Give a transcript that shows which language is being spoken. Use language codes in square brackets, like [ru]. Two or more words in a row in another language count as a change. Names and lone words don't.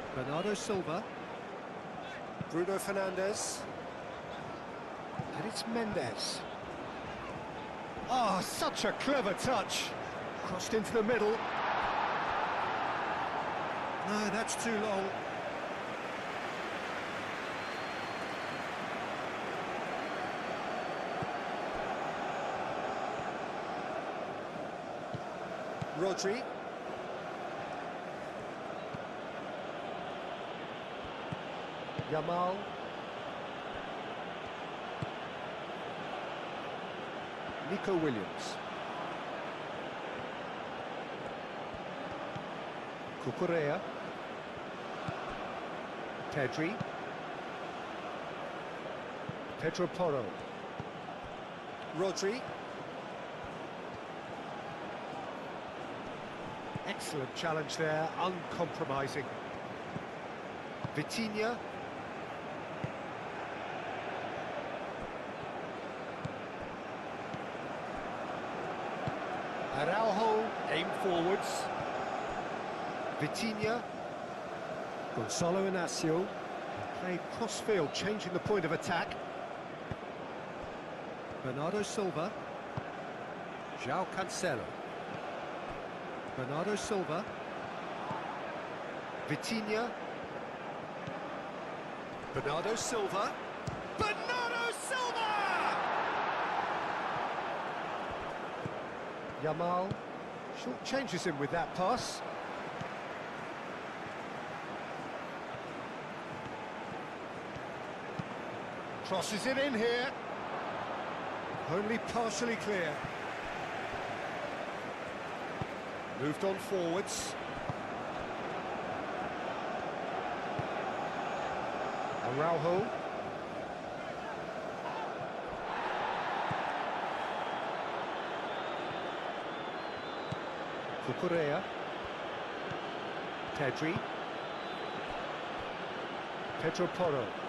[en] Bernardo Silva. Bruno Fernandes. And it's Mendes. Oh, such a clever touch. Crossed into the middle. No, that's too long. Rodri. Yamal. Nico Williams. Cucurella. Pedri. Pedro Porro. Rodri. Excellent challenge there, uncompromising. Vitinha. Araujo, aim forwards. Vitinha. Gonzalo Inacio. Played cross-field, changing the point of attack. Bernardo Silva. João Cancelo. Bernardo Silva. Vitinha. Bernardo Silva. Bernardo Silva! Yamal short changes him with that pass. Crosses it in here. Only partially clear. Moved on forwards. Araujo. Cucurella. Pedri. Pedro Porro.